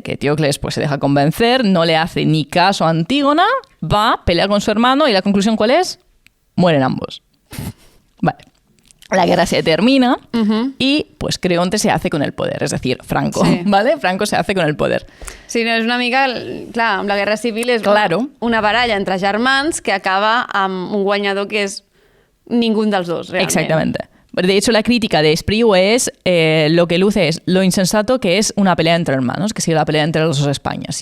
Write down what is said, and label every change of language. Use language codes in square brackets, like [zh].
[es] Que Eteocles pues, se deja convencer, no le hace ni caso a Antígona, va, pelea con su hermano y la conclusión ¿cuál es? Mueren ambos. Vale. La guerra se termina y pues Creonte se hace con el poder, es decir, Franco, Sí. ¿vale? Franco se hace con el poder. [ca] Sí, no, és una mica... Clar, amb la Guerra Civil és [es] Claro. [ca] una baralla entre germans que acaba amb un guanyador que és ningú dels dos, realment. [es] Exactamente. De hecho, la crítica de Espriu es lo que luce es lo insensato que es una pelea entre hermanos, que sigue la pelea entre las dos Españas.